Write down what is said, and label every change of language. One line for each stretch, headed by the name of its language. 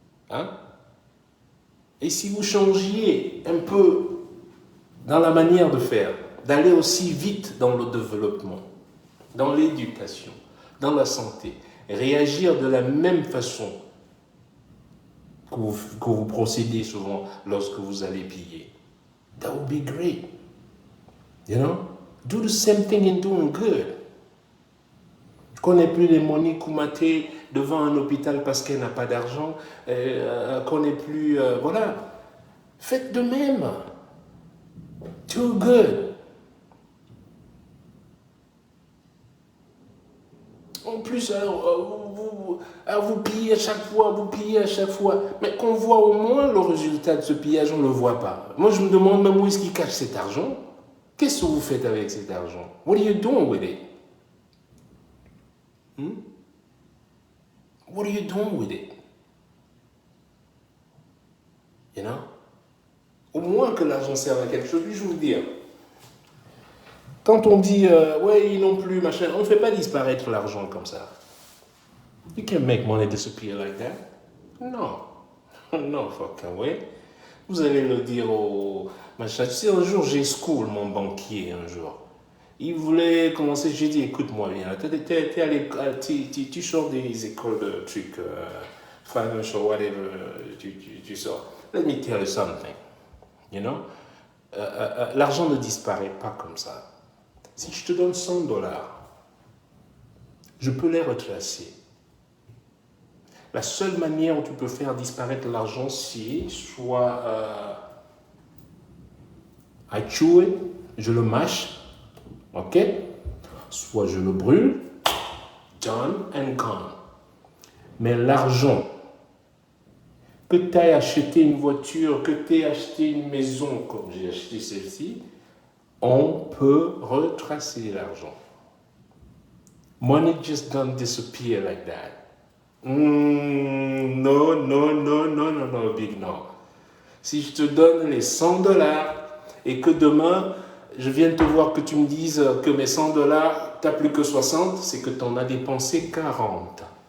French: Hein? Et si vous changiez un peu dans la manière de faire, d'aller aussi vite dans le développement, dans l'éducation, dans la santé, réagir de la même façon que vous procédez souvent lorsque vous allez piller,
English: that would be great. You know? Do the same thing in doing good.
French: Qu'on n'ait plus les Monique Koumaté devant un hôpital parce qu'elle n'a pas d'argent, qu'on n'ait plus... voilà. Faites de même.
English: Do good.
French: En plus, vous pillez à chaque fois. Mais qu'on voit au moins le résultat de ce pillage, on ne le voit pas. Moi, je me demande même où est-ce qu'il cache cet argent. Qu'est-ce que vous faites avec cet argent?
English: What are you doing with it? What are you doing with it? You know?
French: Au moins que l'argent serve à quelque chose. Puis je vous dis, quand on dit, ouais, ils n'ont plus, machin, on ne fait pas disparaître l'argent comme ça.
English: You can't make money disappear like that.
French: Non. Non,
English: fucking way.
French: Vous allez le dire au machin. Tu sais, un jour, j'ai school mon banquier, un jour. Il voulait commencer, j'ai dit, écoute-moi bien, tu sors des écoles de trucs,
English: financial, whatever,
French: tu sors.
English: Let me tell you something, you know?
French: L'argent ne disparaît pas comme ça. Si je te donne $100, je peux les retracer. La seule manière où tu peux faire disparaître l'argent, c'est soit
English: I chew it,
French: je le mâche, ok? Soit je le brûle,
English: done and gone.
French: Mais l'argent, que tu aies acheté une voiture, que tu aies acheté une maison, comme j'ai acheté celle-ci, on peut retracer l'argent.
English: Money just don't disappear like that. No, big no.
French: Si je te donne les $100 et que demain, je viens te voir que tu me dises que mes $100, tu n'as plus que 60, c'est que tu en as dépensé 40.